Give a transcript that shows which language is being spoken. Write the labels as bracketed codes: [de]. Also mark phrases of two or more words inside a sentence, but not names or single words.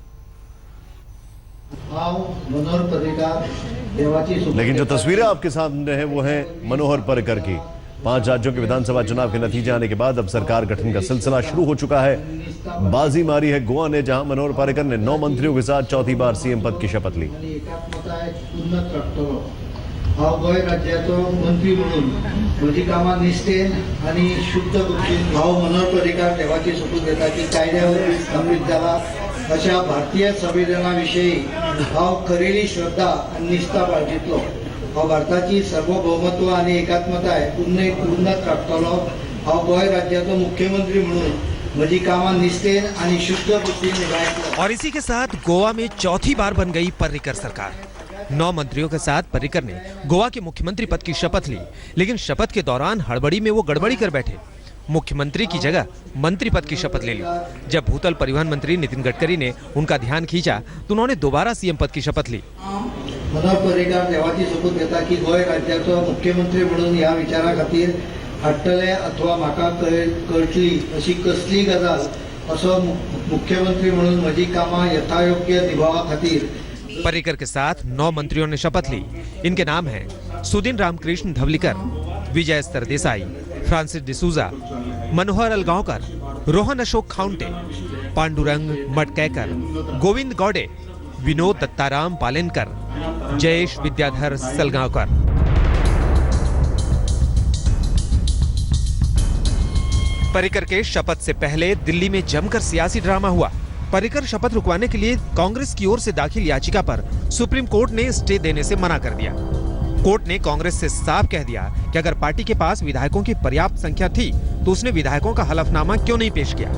[hi] लेकिन जो तस्वीरें आपके सामने हैं वो हैं मनोहर पर्रिकर की। 5 राज्यों के विधानसभा चुनाव के नतीजे आने के बाद अब सरकार गठन का सिलसिला शुरू हो चुका है। बाजी मारी है गोवा ने, जहां मनोहर पर्रिकर ने 9 मंत्रियों के साथ चौथी बार सीएम पद की शपथ ली। [kok] गोय राज्याचो मंत्री म्हणून म्हजी कामां निश्ठेन आनी शुद्ध बुद्दीन हांव मनोहर पर्रिकर देवाची शपथ घेता की कायद्यावर समृद्ध जाला अशा भारतीय संविधाना विशयी हांव खरेली श्रद्धा आनी निष्ठा बाळगितलो। हांव भारताची सार्वभौमत्व आनी एकात्मताय उन्नत राखतलो। हांव गोय राज्याचो मुख्यमंत्री म्हणून म्हजी कामां निश्ठेन आनी शुद्ध बुद्दीन निभायतलो। [hi] और इसी के साथ गोवा में चौथी बार बन गई पर्रिकर सरकार। 9 मंत्रियों के साथ पर्रिकर ने गोवा के मुख्यमंत्री पद की शपथ ली, लेकिन शपथ के दौरान हड़बड़ी में वो गड़बड़ी कर बैठे। मुख्यमंत्री की जगह मंत्री पद की शपथ ले ली। जब भूतल परिवहन मंत्री नितिन गडकरी ने उनका ध्यान खींचा तो उन्होंने दोबारा सीएम पद की शपथ ली। [kok] मनोहर पर्रिकर देवाची शपथ घेता की गोय राज्याचो मुख्यमंत्री म्हणून ह्या विचारा खातीर हाडटले अथवा म्हाका कळटली अशी कसली गजाल असो मुख्यमंत्री म्हणून म्हजी कामां यथायोग्य निभावा खातीर। [hi] पर्रिकर के साथ 9 मंत्रियों ने शपथ ली। इनके नाम हैं सुदीन रामकृष्ण धवलीकर, विजय सरदेसाई, फ्रांसिस डिसूजा, मनोहर अलगांवकर, रोहन अशोक खाउंटे, पांडुरंग मटकैकर, गोविंद गौडे, विनोद दत्ताराम पालेनकर, जयेश विद्याधर सलगांवकर। पर्रिकर के शपथ से पहले दिल्ली में जमकर सियासी ड्रामा हुआ। पर्रिकर शपथ रुकवाने के लिए कांग्रेस की ओर से दाखिल याचिका पर सुप्रीम कोर्ट ने स्टे देने से मना कर दिया। कोर्ट ने कांग्रेस से साफ कह दिया कि अगर पार्टी के पास विधायकों की पर्याप्त संख्या थी तो उसने विधायकों का हलफनामा क्यों नहीं पेश किया।